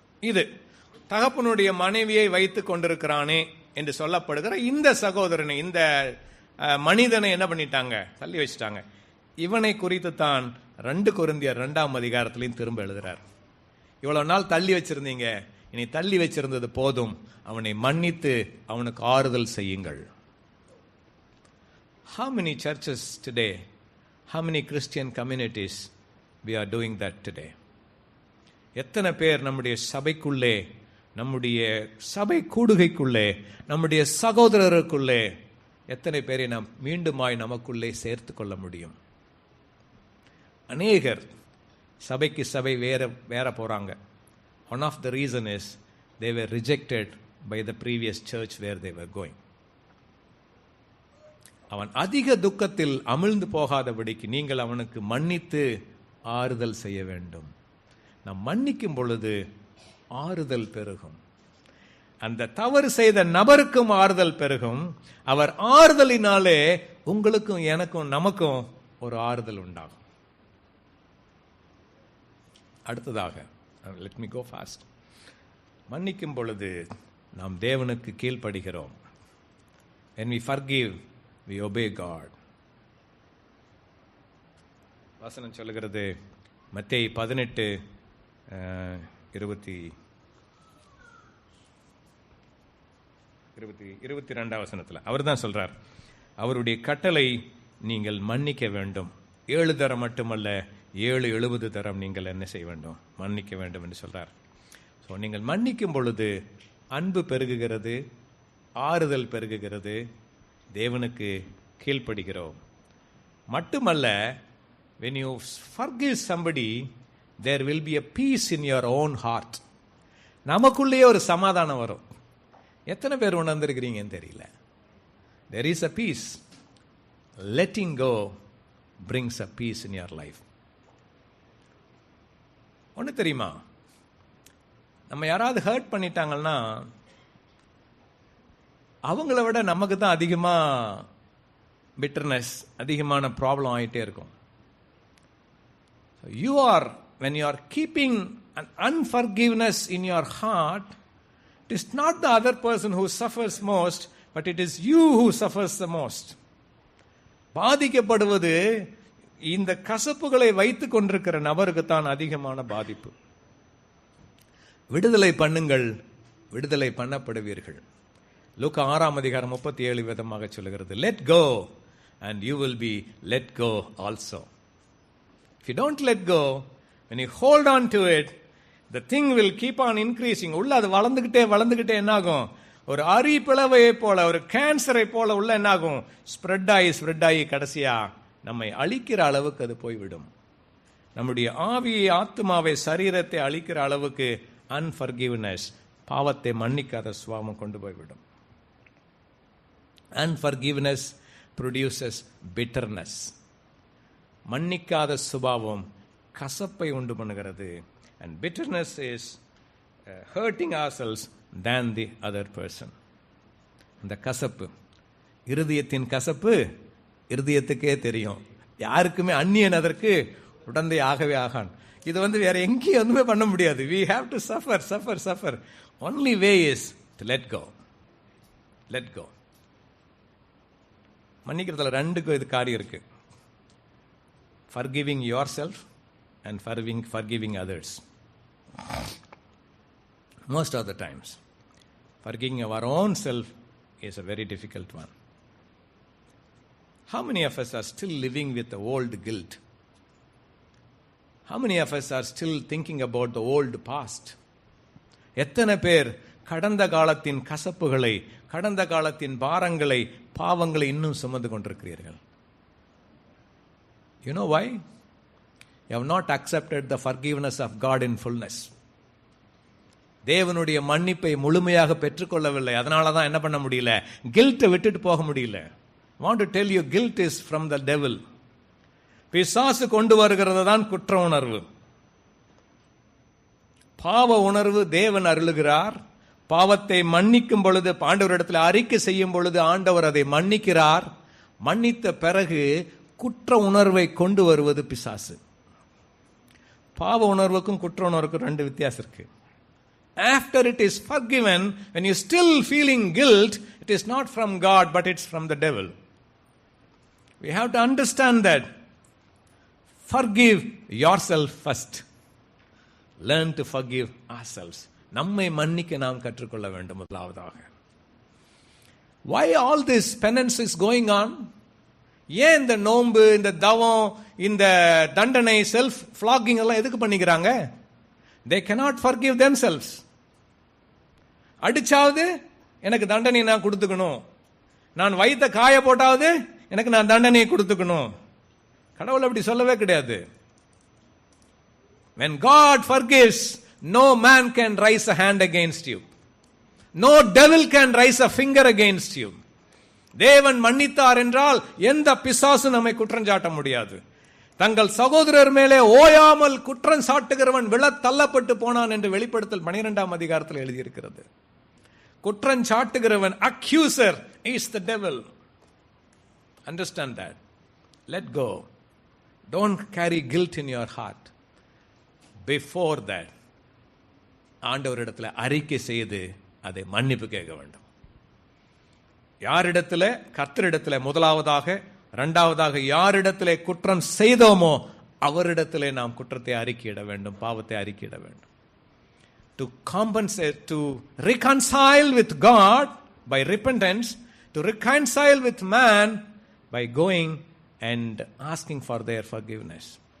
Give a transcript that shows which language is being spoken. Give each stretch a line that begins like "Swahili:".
Tamil: இது தகப்பனுடைய மனைவியை வைத்துக் கொண்டிருக்கிறானே என்று சொல்லப்படுகிற இந்த சகோதரனை, இந்த மனிதனை என்ன பண்ணிட்டாங்க, தள்ளி வச்சுட்டாங்க. இவனை குறித்து தான் 2 கொரிந்தியர் 2ஆம் அதிகாரத்திலையும் திரும்ப எழுதுறார். இவ்வளவு நாள் தள்ளி வச்சிருந்தீங்க, இனி தள்ளி வச்சிருந்தது போதும், அவனை மன்னித்து அவனுக்கு ஆறுதல் செய்யுங்கள்.
English: How many churches today, how many Christian communities we are doing that today?
Tamil: எத்தனை பேர் நம்முடைய சபைக்குள்ளே, நம்முடைய சபை கூடுகைக்குள்ளே, நம்முடைய சகோதரருக்குள்ளே எத்தனை பேரை நாம் மீண்டுமாய் நமக்குள்ளே சேர்த்து கொள்ள முடியும்? அநேகர் சபைக்கு சபை வேற போறாங்க.
English: One of the reason is they were rejected by the previous church where they were going.
Tamil: அவன் அதிக துக்கத்தில் அமிழ்ந்து போகாதபடிக்கு நீங்கள் அவனுக்கு மன்னித்து ஆறுதல் செய்ய வேண்டும். நாம் மன்னிக்கும் பொழுது ஆறுதல் பெருகும். அந்த தவறு செய்த நபருக்கும் ஆறுதல் பெருகும். அவர் ஆறுதலினாலே உங்களுக்கும் எனக்கும் நமக்கும் ஒரு ஆறுதல் உண்டாகும். அடுத்ததாக,
English: let me go fast.
Tamil: மன்னிக்கும் பொழுது நாம் தேவனுக்கு கீழ்ப்படுகிறோம்.
English: When we forgive, we obey God.
Tamil: வசனம் சொல்லுகிறது, மத்தேயு 18:22 வசனத்தில் அவர் தான் சொல்றார், அவருடைய கட்டளை நீங்கள் மன்னிக்க வேண்டும். 7 தரம் மட்டுமல்ல, 70 தரம் நீங்கள் என்ன செய்ய வேண்டும், மன்னிக்க வேண்டும் என்று சொல்றார். ஸோ நீங்கள் மன்னிக்கும் பொழுது அன்பு பெருகுகிறது, ஆறுதல் பெருகுகிறது, தேவனுக்கு கீழ்ப்படுகிறோம். மட்டுமல்ல,
English: when you forgive somebody, there will be a peace in your own heart.
Tamil: நமக்குள்ளேயே ஒரு சமாதானம் வரும். எத்தனை பேர் உணர்ந்திருக்கிறீங்கன்னு தெரியல.
English: There is a peace. Letting go brings a peace in your life.
Tamil: ஒன்று தெரியுமா, நம்ம யாராவது ஹர்ட் பண்ணிட்டாங்கன்னா அவங்கள விட நமக்கு தான் அதிகமா பிட்டர்னஸ், அதிகமான ப்ராப்ளம் ஆகிட்டே இருக்கும்.
English: You are, when you are keeping an unforgiveness in your heart, it is not the other person who suffers most, but it is you who suffers the most.
Tamil: பாதிக்கப்படுவது இந்த கசப்புகளை வைத்துக் கொண்டிருக்கிற நபருக்கு தான் அதிகமான பாதிப்பு. விடுதலை பண்ணுங்கள், விடுதலை பண்ணப்படுவீர்கள். லூக்கா 6ஆம் அதிகாரம் 37 விதமாக சொல்லுகிறது,
English: let go and you will be let go also. If you don't let go, when you hold on to it, the thing will keep on increasing.
Tamil: உள்ள அது வளர்ந்துகிட்டே என்ன ஆகும்? ஒரு அரி பிளவையை போல, ஒரு கேன்சரை போல உள்ள என்ன ஆகும்? ஸ்ப்ரெட் ஆகி கடைசியா நம்மை அழிக்கிற அளவுக்கு அது போய்விடும். நம்முடைய ஆவியை, ஆத்மாவை, சரீரத்தை அழிக்கிற அளவுக்கு அன்ஃபர்கிவ்னஸ், பாவத்தை மன்னிக்காத சுபாவம் கொண்டு போய்விடும்.
English: Unforgiveness produces bitterness.
Tamil: மன்னிக்காத சுபாவம் கசப்பை உண்டு பண்ணுகிறது.
English: And bitterness is hurting ourselves than the other person.
Tamil: அந்த கசப்பு, இருதயத்தின் கசப்பு இருதயத்துக்கே தெரியும். யாருக்குமே அந்நியன் அதற்கு உடந்தை ஆகவே ஆகான். இது வேற எங்கேயும் ஒன்றுமே பண்ண முடியாது.
English: We have to suffer. Only way is to let go.
Tamil: மன்னிக்கிறதுல ரெண்டுக்கும் இது காரியம் இருக்கு.
English: Forgiving yourself and forgiving others. Most of the times, forgiving our own self is a very difficult one. How many of us are still living with the old guilt? How many of us are still thinking about the old past?
Tamil: எத்தனை பேர் கடந்த காலத்தின் கசப்புகளை, கடந்த காலத்தின் பாரங்களை, பாவங்களை இன்னும் சுமந்து கொண்டிருக்கிறீர்கள்?
English: You know why? You have not accepted the forgiveness of God in fullness.
Tamil: தேவனுடைய மன்னிப்பை முழுமையாக பெற்றுக்கொள்ளவில்லை. அதனால தான் என்ன பண்ண முடியல? கில்ட்டை விட்டுட்டு போக முடியல.
English: I want to tell you, guilt is from the devil.
Tamil: பிசாசு கொண்டு வருகிறது தான் குற்ற உணர்வு. பாவ உணர்வு தேவன் அருளுகிறார். பாவத்தை மன்னிக்கும் பொழுது, ஆண்டவரிடத்தில் அறிக்கை செய்யும் பொழுது ஆண்டவர் அதை மன்னிக்கிறார். மன்னித்த பிறகு குற்ற உணர்வை கொண்டு வருவது பிசாசு. பாவ உணர்வுக்கும் குற்ற உணர்வுக்கும் ரெண்டு வித்தியாசம் இருக்கு.
English: After it is forgiven, when you still feeling guilt, it is not from God, but it's from the devil. We have to understand that. Forgive yourself first. Learn to forgive ourselves.
Tamil: நம்மை மன்னிக்க நாம் கற்றுக்கொள்ள வேண்டும் முதலாவதாக.
English: Why all this penance is going on?
Tamil: ஏன் இந்த நோன்பு, இந்த தவம், இந்த தண்டனை, செல்ஃப் ஃப்ளாகிங் எல்லாம் எதுக்கு பண்ணிக்கிறாங்க?
English: They cannot forgive themselves.
Tamil: அடிச்சாவது எனக்கு தண்டனை நான் கொடுத்துக்கணும், நான் வயிற்ற காய போட்டாவது எனக்கு நான் தண்டனையை கொடுத்துக்கணும். கடவுள் அப்படி சொல்லவே கிடையாது.
English: When God forgives, no man can raise a hand against you. No devil can raise a finger against you.
Tamil: தேவன் மன்னித்தார் என்றால் எந்த பிசாசு நம்மை குற்றம் சாட்ட முடியாது. தங்கள் சகோதரர் மேலே ஓயாமல் குற்றம் சாட்டுகிறவன் விழத் தள்ளப்பட்டு போனான் என்று வெளிப்படுத்தல் 12ஆம் அதிகாரத்தில் எழுதியிருக்கிறது. குற்றம் சாட்டுகிறவன்,
English: accuser, is the devil. Understand that. Let go. Don't carry guilt in your heart. Before that,
Tamil: ஆண்டவரிடத்தில் அறிக்கை செய்து அதை மன்னிப்பு கேட்க வேண்டும். யாரிடத்தில்? கர்த்தரிடத்தில் முதலாவதாக. இரண்டாவதாக, யாரிடத்திலே குற்றம் செய்தோமோ அவரிடத்திலே நாம் குற்றத்தை அறிக்கையிட வேண்டும், பாவத்தை அறிக்கையிட வேண்டும்.
English: To compensate, to reconcile with God by repentance, to reconcile with man by going and asking for their forgiveness.